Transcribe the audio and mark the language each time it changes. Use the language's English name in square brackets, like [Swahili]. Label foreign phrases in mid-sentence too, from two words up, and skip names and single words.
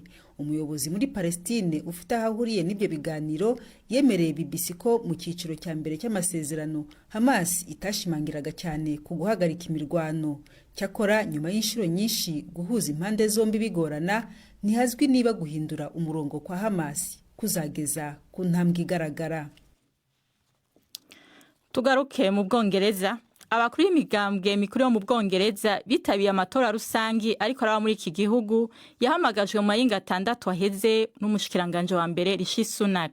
[Kinyarwanda] Umuyobozi muri Palestine ufite aho ahuriye n'ibyo biganiro yemereye BBC ko mu cyiciro cya mbere cy'amasezerano Hamas itashimangiraga cyane ku guhagarika imirwano. Cyakora nyuma y'inshuro nyinshi guhuza impande zombi bigorana, ntihazwi niba guhindura umurongo kwa Hamas kuzageza ku ntambwe igaragara. Tugaruke mu Bwongereza. [Rundi] Abakuru b'imigambwe mikuru yo mu Bwongereza bitabiye amatora rusangi ariko araba muri iki gihugu yahamagajwe mu mayinga 6 aheze n'umushikiranganje wa mbere Rishi Sunak.